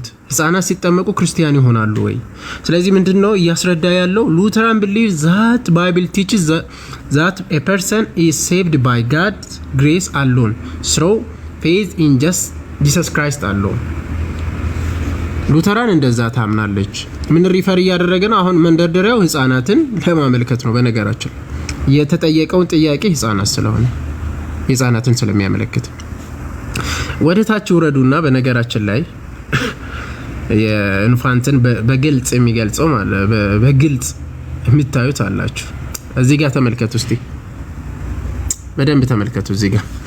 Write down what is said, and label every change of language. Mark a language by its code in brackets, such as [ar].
[am] ሕፃናት ሲጠመቁ ክርስቲያን ይሆናሉ ወይ? ስለዚህ ምንድነው እያስረዳ ያለው? [en] ሉተራን believes that Bible teaches that a person is saved by God's grace alone through faith in Jesus Christ alone. [am] ሉተራን እንደዛ ታምናለች። ምን ሪፈር እያደረገ ነው? አሁን መንደርደሪያው ሕፃናትን ለማመልከት ነው። በነገራችን የተጠየቀውን ጥያቄ ሕፃናት ስለሆነ ሕፃናትን ስለሚያመለክት ወደ ታች ወረዱና በነገራችን ላይ የኢንፋንትን በግልጽ የሚገልጸው ማለት በግልጽ የሚታዩት አላችሁ። እዚህ ጋር ተመልከቱ እስቲ በደንብ ተመልከቱ እዚህ ጋር